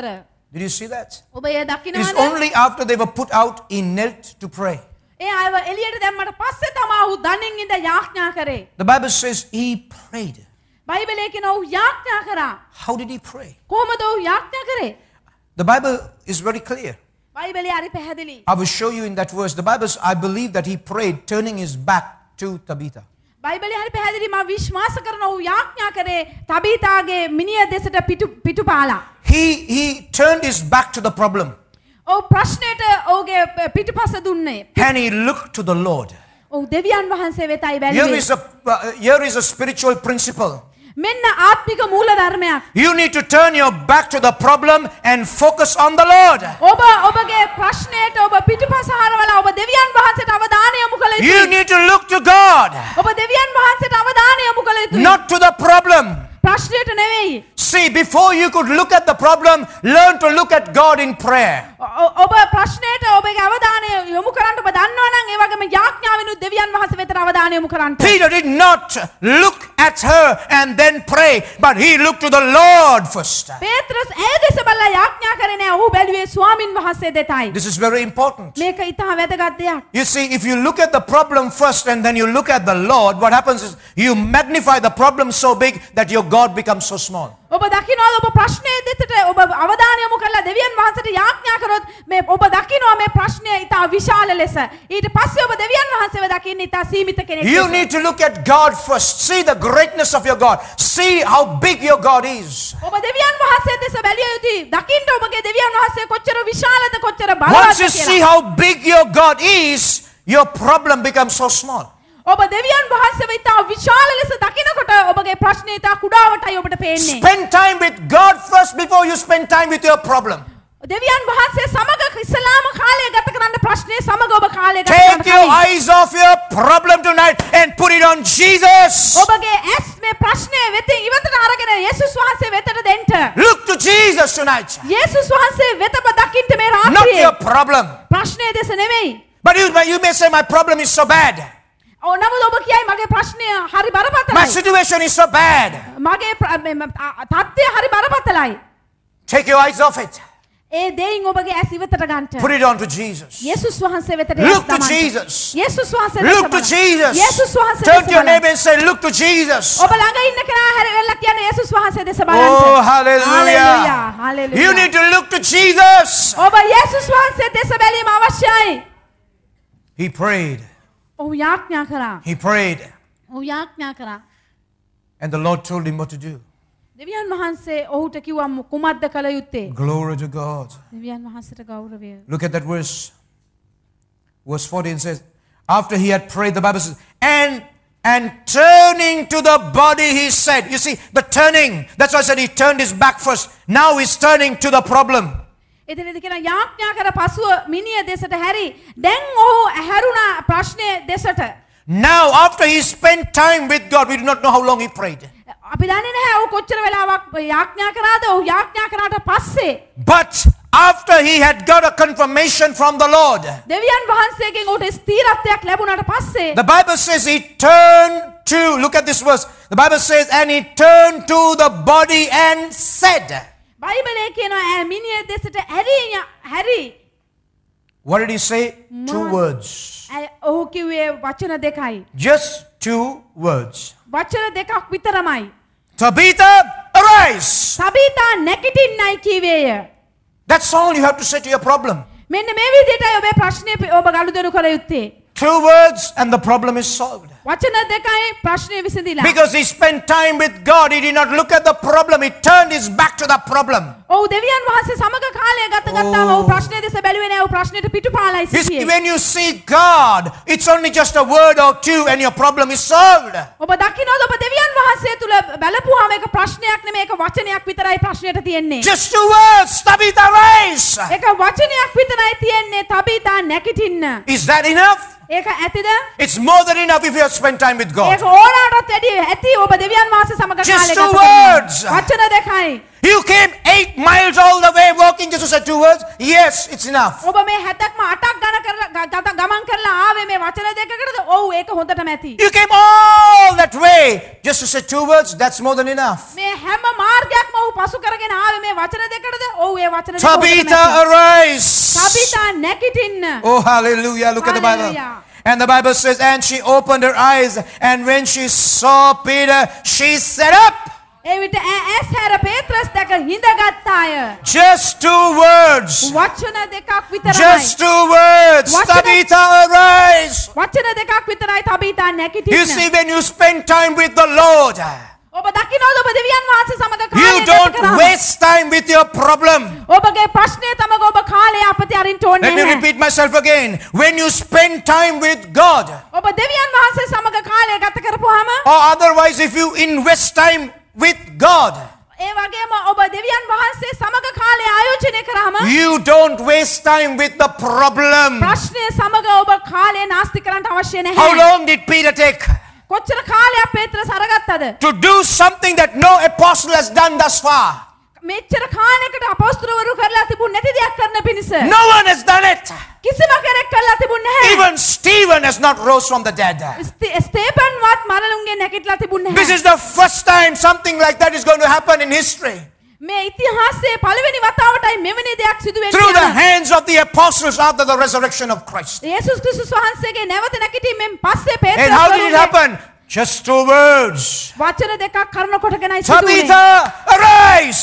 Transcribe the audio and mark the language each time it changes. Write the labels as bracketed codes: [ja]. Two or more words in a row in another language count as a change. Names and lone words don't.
[en] Did you see that? [si] ඔබ ඒ [en] It is [si] දකින්නවද? [en] only after they were put out, he knelt to pray. [si] ඒ අයව එළියට දැම්මට පස්සේ තමයි ඔහු දනින් හිඳ යාඥා කරේ. [en] The Bible says he prayed. [si] බයිබලයේ කියන ඔහු යාඥා කරා. [en] How did he pray? [si] කොහොමද ඔහු යාඥා කරේ? [en] The Bible is very clear. [si] බයිබලයේ හරි පැහැදිලි. [en] I will show you in that verse. The Bible, I believe that he prayed turning his back to Tabitha. [si] බයිබලයේ හරි පැහැදිලි මම විශ්වාස කරන ඔහු යාඥා කරේ තබීතාගේ මිනිය දෙසට පිටුපාලා. [en] He turned his back to the problem. [si] ඔහු ප්‍රශ්නෙට ඔහුගේ පිටුපස දුන්නේ. [en] And he looked to the Lord. [si] ඔහු දෙවියන් වහන්සේ වෙතයි [en] Here [si] බැලුවේ. [en] here is a spiritual principle. [si] මෙන්න ආත්මික මූල ධර්මයක්. [en] You need to turn your back to the problem and focus on the Lord. [si] ඔබ ඔබගේ ප්‍රශ්නයට ඔබ පිටුපස හරවලා ඔබ දෙවියන් වහන්සේට අවධානය යොමු කළ [en] You [si] යුතුයි. [en] need to look to God, [si] ඔබ දෙවියන් වහන්සේට අවධානය යොමු කළ යුතුයි. [en] not to the problem. [si] ප්‍රශ්නයට නෙවෙයි. [en] See, before you could look at the problem, learn to look at God in prayer. [si] ඔබ ප්‍රශ්නයට ඔබගේ අවධානය යොමු කරන්න ඔබ දන්නවා නම් ඒ වගේම යාඥාවෙනුත් දෙවියන් වහන්සේ වෙතට අවධානය යොමු කරන්න. [en] Peter did not look at her and then pray, but he looked to the Lord first. [si] පේත්‍රස් ඒ දෙස බලලා යාඥා කරේ නෑ. ඔහු බැලුවේ ස්වාමින් වහන්සේ දෙතයි. [en] This is very important. [si] මේක ඊටා වැදගත් දෙයක්. [en] You see, if you look at the problem first and then you look at the Lord, what happens is you magnify the problem so big that your God becomes so small. [si] ඔබ දකින්නවාද ඔබ ප්‍රශ්නයේ දෙතට ඔබ අවධානය යොමු කරලා දෙවියන් වහන්සේට යාඥා කරොත් මේ ඔබ දකින්නවා මේ ප්‍රශ්නය ඊට විශාල ලෙස. ඊට පස්සේ ඔබ දෙවියන් වහන්සේව දකින්න ඊට සීමිත කෙනෙක් ලෙස. [en] You need to look at God first. See the greatness of your God. See how big your God is. [si] ඔබ දෙවියන් වහන්සේ දෙස බැලිය යුතුයි. දකින්න ඔබගේ දෙවියන් වහන්සේ කොච්චර විශාලද කොච්චර [en] Once [si] බලවත්ද [en] you see [si] කියලා. [en] how big your God is, your problem becomes so small. [si] ඔබ දෙවියන් වහන්සේව ඊට විශාල ලෙස දකිනකොට ඔබගේ ප්‍රශ්නේ ඊට කුඩාවටයි ඔබට පේන්නේ. [en] Spend time with God first before you spend time with your problem. [si] දෙවියන් වහන්සේ සමග ඉස්ලාම කාලය ගත කරන්න ප්‍රශ්නේ සමග ඔබ කාලය ගත [en] Take your [si] කරන්න. [en] eyes off your problem tonight and put it on Jesus. [si] ඔබගේ ඇස් මේ ප්‍රශ්නේ වෙතින් ඉවතට අරගෙන යේසුස් වහන්සේ වෙතට දෙන්න. [en] Look to Jesus tonight. [si] යේසුස් වහන්සේ වෙත ඔබ දකින්න මේ [en] Not [si] රාත්‍රියේ. [en] your problem. [si] ප්‍රශ්නේ දෙස නෙමෙයි. [en] But you may say, my problem is so bad. [si] නමුත් ඔබ කියයි මගේ ප්‍රශ්නය හරි [en] My [si] බරපතලයි. [en] situation is so bad. [si] මගේ තත්ත්වය හරි බරපතලයි. [en] Take your eyes off it. [si] ඒ දෙයින් ඔබගේ ඇස් ඉවතට ගන්න. [en] Put it on to Jesus. [si] යේසුස් වහන්සේ වෙතට [en] Look to [si] දමන්න. [en] Jesus. [si] යේසුස් වහන්සේ [en] Look to Jesus. [si] යේසුස් වහන්සේ [en] Turn to [si] දෙස [en] your [si] බලන්න. [en] neighbor and say, look to Jesus. [si] ඔබ ළඟ ඉන්න කෙනා හැරෙලා කියන යේසුස් වහන්සේ දෙස බලන්න. [en] Oh, hallelujah. Hallelujah. You need to look to Jesus. [si] ඔබ යේසුස් වහන්සේ දෙස බැලීම අවශ්‍යයි. [en] He prayed. [si] ඔහු යාඥා කරා. [en] He prayed. [si] ඔහු යාඥා කරා. [en] And the Lord told him what to do. [si] දෙවියන් වහන්සේ ඔහුට කිව්වා කුමක්ද කළ යුත්තේ? [en] Glory to God. [si] දෙවියන් වහන්සේට ගෞරවය. [en] Look at that verse. Verse 14 says, after he had prayed, the Bible says, and turning to the body, he said, you see, the turning, that's why I said he turned his back first. Now he's turning to the problem. [si] එතනදී කියන යාඥා කර පසුව මිනිය දෙසට හැරි දැන් ඔහු හැරුණා ප්‍රශ්නේ දෙසට. [en] Now, after he spent time with God, we do not know how long he prayed. [si] අපි දන්නේ නැහැ ඔහු කොච්චර වෙලාවක් යාඥා කරාද? ඔහු යාඥා කරාට පස්සේ [en] But after he had got a confirmation from the Lord, [si] දෙවියන් වහන්සේගෙන් ඔහුට ස්ථිරත්වයක් ලැබුණාට පස්සේ [en] the Bible says he turned to, look at this verse. The Bible says, and he turned to the body and said. [si] බයිබලයේ කියනවා මිනිය දෙසට හැරි. [en] What did he say? 2 words. [si] ඔහු කිව්වේ වචන දෙකයි. [en] Just 2 words. [si] වචන දෙකක් විතරමයි. [en] Tabitha, arise. [si] සබීතා නැගිටින්නයි කීවේය. [en] That's all you have to say to your problem. [si] මෙන්න මේ විදිහටයි ඔබේ ප්‍රශ්නේ ඔබ ගනුදෙනු කළ යුත්තේ. [en] 2 words and the problem is solved. [si] වචන දෙකයි ප්‍රශ්නේ විසඳිලා. [en] Because he spent time with God, he did not look at the problem, he turned his back to the problem. [si] ඔව් දෙවියන් වහන්සේ සමග කාලය ගත ගත්තාම ඔහු ප්‍රශ්නේ දෙස බැලුවේ නැහැ. ඔහු ප්‍රශ්නෙට පිටුපාලයි [en] You see, [si] සිටියේ. [en] when you see God, it's only just a word or two and your problem is solved. [si] ඔබ දකින්නවද ඔබ දෙවියන් වහන්සේ තුල බැලපුවාම ඒක ප්‍රශ්නයක් නෙමෙයි ඒක වචනයක් විතරයි ප්‍රශ්නෙට තියෙන්නේ. [en] Just 2 words, Tabitha, rise. [si] ඒක වචනයක් විතරයි තියෙන්නේ තබීතා නැගිටින්න. [en] Is that enough? [si] ඒක ඇතිද? [en] It's more than enough if you have spent time with God. [si] ඒක ඕනෑමටත් වැඩි ඇති ඔබ දෙවියන් වහන්සේ සමග [en] Just [si] කාලය [en] 2 [si] ගත [en] words. [si] කරනවා. වචන දෙකයි. [en] You came 8 miles all the way walking just to say 2 words. Yes, it's enough. [si] ඔබ මේ 70ක්ම 8ක් ගමන් කරලා ආවේ මේ වචන දෙකකටද? ඔව් ඒක හොඳටම ඇති. [en] You came all that way just to say 2 words. That's more than enough. [si] මේ හැම මාර්ගයක්ම ඔහු පසු කරගෙන ආවේ මේ වචන දෙකටද? ඔව් ඒ වචන දෙක [en] Tabitha, arise. [si] සබීතා නැගිටින්න. [en] Oh, hallelujah. Look at the Bible. Hallelujah. And the Bible says, and she opened her eyes, and when she saw Peter, she sat up. [si] ඒ විට ඇස් හැර පේත්‍රස් දැක හිඳගත්තාය. [en] Just 2 words. [si] වචන දෙකක් විතරයි. [en] Just 2 words. What Tabitha, arise. [si] වචන දෙකක් විතරයි තබීතා [en] You [si] නැගිටින්න. [en] see, when you spend time with the Lord, [si] ඔබ දකින්නවද ඔබ දෙවියන් වහන්සේ සමග කාලය [en] you [si] ගත [en] don't [si] කරාම [en] waste time with your problem. [si] ඔබගේ ප්‍රශ්නය තමග ඔබ කාලය අපතේ අරින්න ඕනේ [en] Let me [si] නැහැ. [en] repeat myself again. When you spend time with God, [si] ඔබ දෙවියන් වහන්සේ සමග කාලය ගත කරපුවාම [en] or otherwise if you invest time with God, [si] ඒ වගේම ඔබ දෙවියන් වහන්සේ සමග කාලය ආයෝජනය කරාම [en] you don't waste time with the problem. [si] ප්‍රශ්නය සමග ඔබ කාලය නාස්ති කරන්න අවශ්‍ය [en] How [si] නැහැ. [en] long did Peter take [si] කොච්චර කාලයක් පේත්‍රස් අරගත්තද? [en] to do something that no apostle has done thus far? [si] මෙච්චර කාලයකට අපොස්තලවරු කරලා තිබුණ නැති දෙයක් කරන්න පිණිස. [en] No one has done it. [si] කිසිම කෙනෙක් කරලා තිබුණ නැහැ. [en] Even Stephen has not rose from the dead. [si] ස්තේපන්වත් මරණුන්ගෙන් නැගිටලා තිබුණ [en] This [si] නැහැ. [en] is the first time something like that is going to happen in history. [si] මේ ඉතිහාසයේ පළවෙනි වතාවටයි මෙවැනි දෙයක් සිදු වෙන්නේ. [en] Through the hands of the apostles after the resurrection of Christ. [si] යේසුස් ක්‍රිස්තුස් වහන්සේගේ නැවත නැගිටීමෙන් පස්සේ [en] And how did it [si] පේත්‍රස් [en] happen? Just 2 words. [si] වචන දෙකක් කරන කොටගෙනයි සිදුවේ. [en] Tabitha, arise.